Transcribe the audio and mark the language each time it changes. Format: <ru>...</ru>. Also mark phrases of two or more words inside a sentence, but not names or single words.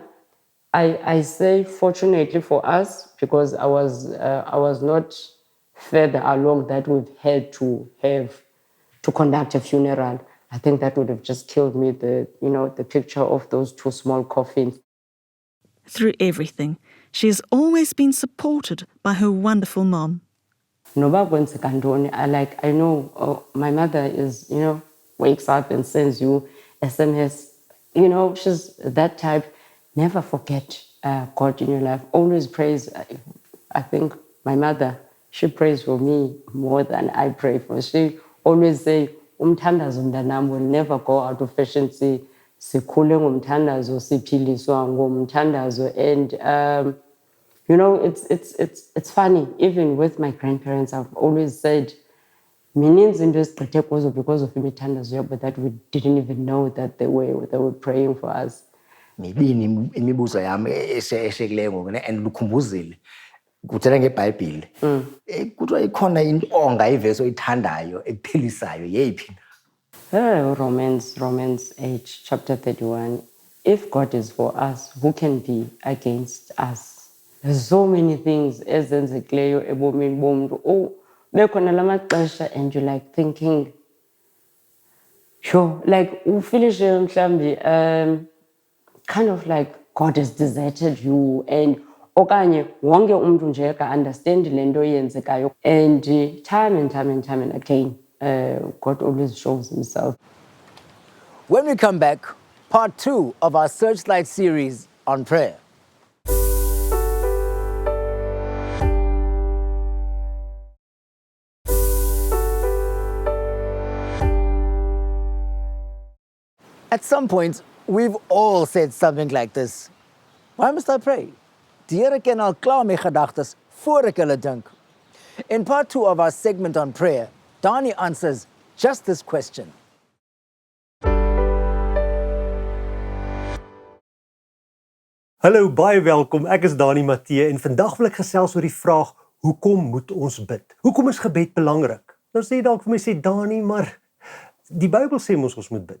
<en>I say fortunately for us because I was not further along that we've had to conduct a funeral. I think that would have just killed me, the picture of those 2 small coffins. Through everything, she has always been supported by her wonderful mom.</en> <xh>Noba kwenzeka ntoni,</xh> <en>I know my mother is, wakes up and sends you SMS. She's that type. Never forget God in your life. Always praise. I think my mother, she prays for me more than I pray for. She always say,</en> <xh>umthandazo mntanam</xh> <en>will never go out of fashion.</en> <xh>Sikhule ngomthandazo, siphiliswa ngomthandazo.</xh> <en>And it's funny. Even with my grandparents, I've always said,</en> <xh>mininzi into ezigqithe kuzo</xh> <en>because of</en> <xh>imithandazo yabo,</xh> <en>that we didn't even know that they were praying for us.</en> <xh>Mibini imibuzo yami eshekileyo ngoku and lukhumbuzile kuthela ngeBhayibhile. Kuthiwa ikhona into ongayivesi oyithandayo ekuphilisayo yeyiphi?</xh> <en>Romans 8, chapter 31. If God is for us, who can be against us? There's so many things</en> <xh>ezenzekileyo ebomini bomntu. Bekhona lamaxesha</xh> <en>and you're like thinking, sure, like</en> <xh>ufinish mhlambi,</xh> <en>kind of like God has deserted you, and</en> <xh>okanye wonke umuntu nje ka-understand le nto yenzekayo.</xh> <en>And time and again, God always shows himself. When we come back, part 2 of our Searchlight series on prayer. At some point, we've all said something like this. Why must I pray?</en> <af>Die Here ken al klaar my gedagtes voor ek hulle dink.</af> <en>In part 2 of our segment on prayer, Dani answers just this question.</en> <af>Hallo, baie welkom. Ek is Dani Matthee en vandag wil ek gesels oor die vraag: hoekom moet ons bid? Hoekom is gebed belangrik? Nou sê jy dalk vir my, sê Dani, maar die Bybel sê ons moet bid.</af>